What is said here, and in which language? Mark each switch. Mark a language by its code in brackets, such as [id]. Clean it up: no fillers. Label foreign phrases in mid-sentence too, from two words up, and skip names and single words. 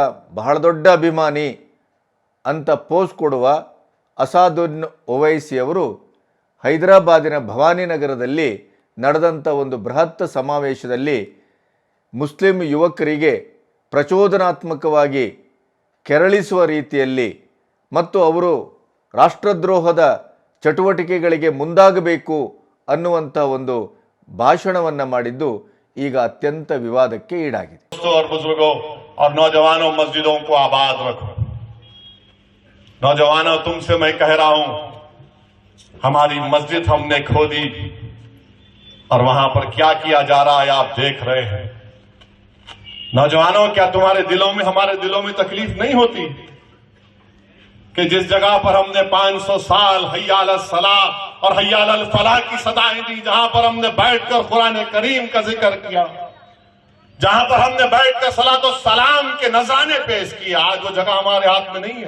[kn] ಬಹಳ ದೊಡ್ಡ ಅಭಿಮಾನಿ ಅಂತ ಪೋಸ್ ಕೊಡುವ ಅಸಾದುದ್ದೀನ್ ಓವೈಸಿ ಅವರು ಹೈದರಾಬಾದಿನ ಭವಾನಿನಗರದಲ್ಲಿ ನಡೆದಂಥ ಒಂದು ಬೃಹತ್ ಸಮಾವೇಶದಲ್ಲಿ ಮುಸ್ಲಿಂ ಯುವಕರಿಗೆ ಪ್ರಚೋದನಾತ್ಮಕವಾಗಿ ಕೆರಳಿಸುವ ರೀತಿಯಲ್ಲಿ ಮತ್ತು ಅವರು ರಾಷ್ಟ್ರದ್ರೋಹದ ಚಟುವಟಿಕೆಗಳಿಗೆ ಮುಂದಾಗಬೇಕು ಅನ್ನುವಂಥ ಒಂದು ಭಾಷಣವನ್ನು ಮಾಡಿದ್ದು ಈಗ ಅತ್ಯಂತ ವಿವಾದಕ್ಕೆ ಈಡಾಗಿದೆ. [hi] नौजवानों, तुमसे मैं कह रहा हूं, हमारी मस्जिद हमने खो दी और वहां पर क्या किया जा रहा है आप देख रहे हैं। नौजवानों, क्या तुम्हारे दिलों में, हमारे दिलों में तकलीफ नहीं होती कि जिस जगह पर हमने 500 साल [ar] حي على الصلاة [hi] और [ar] حي على الفلاح [hi] की सदाएं दी, जहां पर हमने बैठकर [ar] قرآن كريم [hi] का जिक्र किया, जहां पर हमने बैठकर सलात और सलाम के नजराने पेश किए, आज वो जगह हमारे हाथ में नहीं है।